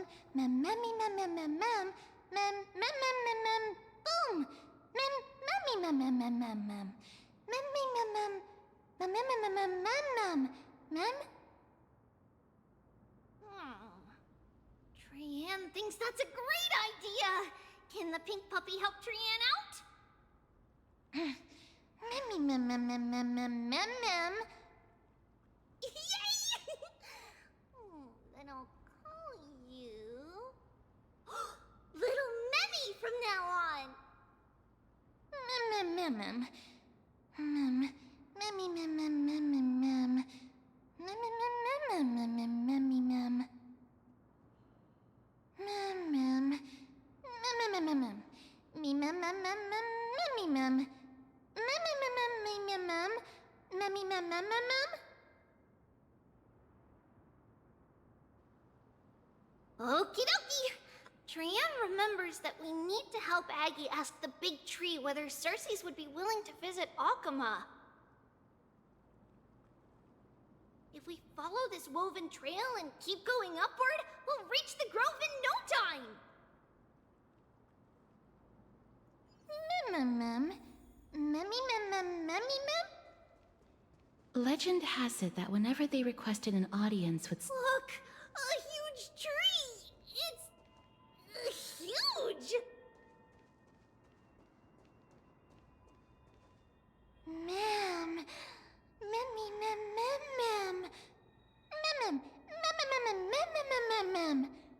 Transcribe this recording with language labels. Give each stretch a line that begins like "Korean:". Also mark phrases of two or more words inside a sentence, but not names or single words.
English: Memmy mem mem mem mem. Mem mem mem. Boom. Memmy mem mem mem mem mem. Memmy mem mem. Mem mem mem mem. Mem. Trianne thinks that's a great idea! Can the pink puppy help Trianne out? Memmy mem mem mem mem mem mem mem. Yay! Then I'll call you Little Memmy from now on. Mem mem mem mem. Mem. Memmy mem mem mem mem mem. Mem mem mem mem mem memmy mem. Mem mem. Mem mem mem mem. Me mem mem mem mem memmy mem. Mem mem mem mem mem. Memmy mem mem mem mem. Okie dokie. Trianne remembers that we need to help Aggie ask the big tree whether Cersei's would be willing to visit Akama. If we follow this woven trail and keep going upward, we'll reach the grove in no time! Mem mem. Memmy mem mem memmy mem? Legend has it that whenever they requested an audience with... Look! A huge tree! It's... huge! Mem. Memmy mem mem mem. Mem mem. Mem mem mem mem mem.